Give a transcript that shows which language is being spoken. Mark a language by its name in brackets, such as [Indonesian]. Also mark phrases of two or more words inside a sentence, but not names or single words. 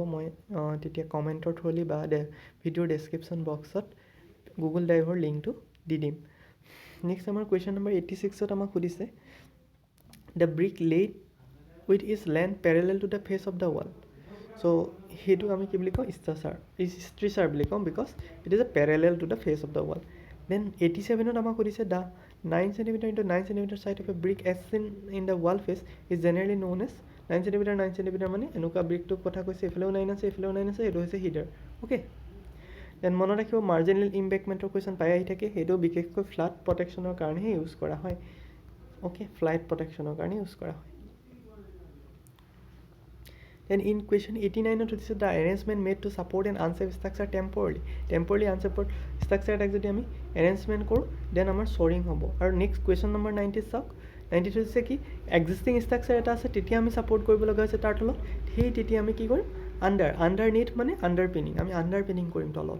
[Assamese] মই তেতিয়া কমেণ্টৰ থ্ৰুলি বা ভিডিঅ'ৰ [English] description boxত [Assamese] গুগল ড্ৰাইভৰ লিংকটো দি দিম। নেক্সট আমাৰ কুৱেশ্যন নম্বৰ 86ত আমাক সুধিছে [English] the brick laid with its length parallel to the face of the wall. [Assamese] চ' সেইটো আমি কি বুলি কওঁ, ষ্ট্ৰিচাৰ বুলি কওঁ, [English] because it is a parallel to the face of the wall. [Assamese] দেন 87ত আমাক সুধিছে [English] the 9 cm into 9 cm side of a brick as seen in the wall face is generally known as 9 cm 9 cm [Assamese] মানে এনেকুৱা ব্ৰিকটোৰ কথা কৈছে, এইফালেও 9 আছে, এইফালেও 9 আছে, এইটো হৈছে হিডাৰ। অ'কে, দেন মনত ৰাখিব [English] marginal embankmentৰ question [Assamese] পাই আহি থাকে, সেইটো বিশেষকৈ [English] flood protectionৰ [Assamese] কাৰণেহে ইউজ কৰা হয়। অ'কে, [English] flood protectionৰ [Assamese] কাৰণে ইউজ কৰা হয়। [English] Then in question 89 সুধিছে the arrangement made to support an unsafe structure temporarily [Assamese] আনচেফৰ ষ্ট্ৰাকচাৰ এটাক যদি আমি এৰেঞ্জমেণ্ট কৰোঁ দেন আমাৰ চ'ৰিং হ'ব। আৰু [English] next question number [Assamese] 90 চাওক, 90 হৈছে কি [English] existing structure [Assamese] এটা আছে, তেতিয়া আমি ছাপৰ্ট কৰিব লগা হৈছে তাৰ তলত, তেতিয়া আমি কি কৰিম, [English] under neath [Assamese] মানে [English] under pinning, [Assamese] আমি [English] under pinning [Assamese] কৰিম তলত।